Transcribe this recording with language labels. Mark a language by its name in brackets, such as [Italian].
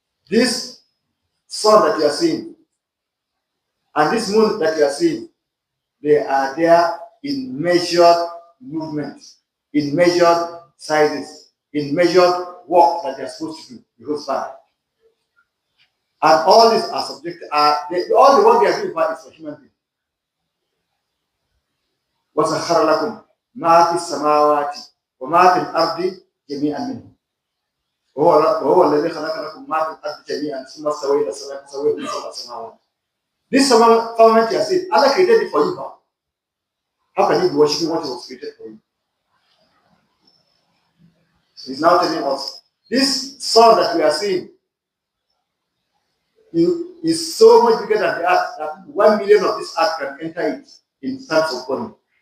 [English] This sun that you are seeing and this moon that you are seeing, they are there in measured movement, in measured sizes, in measured work that they are supposed to do, bihusban. And all these are subject, all the work they are doing is for human beings. [Arabic] وَسَخَّرَ لَكُمْ مَا فِي السَّمَاوَاتِ وَمَا فِي الْأَرْضِ جَمِيعًا مِنْهُ وهو الذي خلق لكم ما في الأرض جميعا ثم استوى إلى السماء فسويهن سبع سماوات. [English] This firmament you are saying, Allah created it for you. How can you be worshiping what was created for you? So he's now telling us, this sun that we are seeing is so much bigger than the earth that 1 million of this earth can enter it in terms of volume.